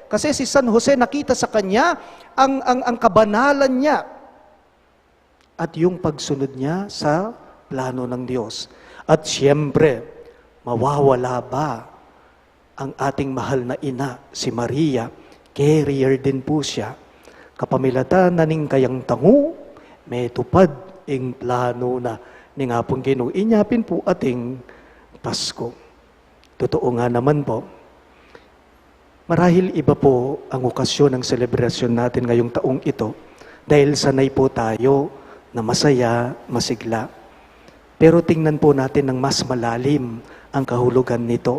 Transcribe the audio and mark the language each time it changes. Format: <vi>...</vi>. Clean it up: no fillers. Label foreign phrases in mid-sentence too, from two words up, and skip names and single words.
<tl>Kasi si San Jose nakita sa kanya ang kabanalan niya at yung pagsunod niya sa plano ng Diyos. At siyempre, mawawala ba ang ating mahal na ina, si Maria? Carrier din po siya.</tl> <pam>Kapamilatan na ning kayang tangu, may tupad ing plano na ni nga pong Ginoo inyapin po ating Pasko.</pam> <tl>Totoo nga naman po, marahil iba po ang okasyon ng selebrasyon natin ngayong taong ito dahil sanay po tayo na masaya, masigla. Pero tingnan po natin ng mas malalim ang kahulugan nito.</tl>